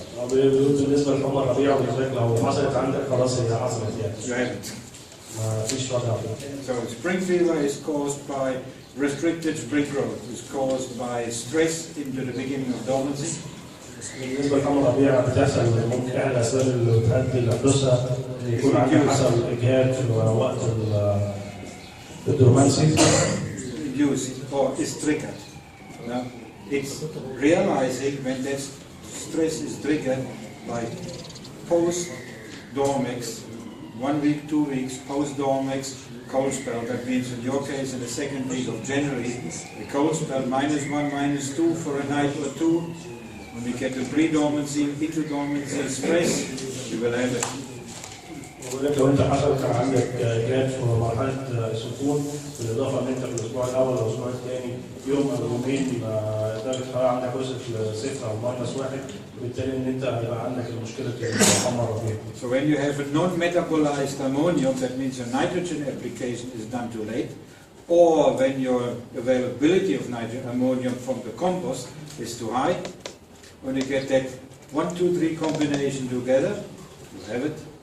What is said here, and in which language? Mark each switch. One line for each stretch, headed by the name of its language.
Arabic: بالنسبه لحمى الربيع بالنسبه لو حصلت عندك خلاص هي حصلت يعني.
English: You haven't.
Arabic: ما فيش وضع.
English: So spring fever is caused by restricted spring growth. It's caused by stress into the beginning of dormancy.
Arabic: بالنسبه لحمى الربيع بتحصل ممكن احد الاسباب اللي بتؤدي لحدوثها يكون يحصل اجهاد في وقت الدورمانسي.
English: Induced or is triggered. Now, it's realizing when that stress is triggered by post-dormex, 1 week, 2 weeks, post-dormex, cold spell. That means in your case in the 2nd week of January, the cold spell -1, -2 for a night or 2. When we get to pre-dormancy, into dormancy, stress, you will have it.
Arabic: بقول لك لو انت حصل كان عندك جاد في مرحله السكون بالاضافه ان انت في الاسبوع الاول او الاسبوع الثاني يوم او يومين درجه الحراره عندك وصلت ل0 او -1 وبالتالي ان انت هيبقى عندك المشكله الحمى الربيع.
English: So when you have a non-metabolized ammonium, that means your nitrogen application is done too late, or when your availability of nitrogen ammonium from the compost is too high, when you get that 1, 2, 3 combination together, you have it.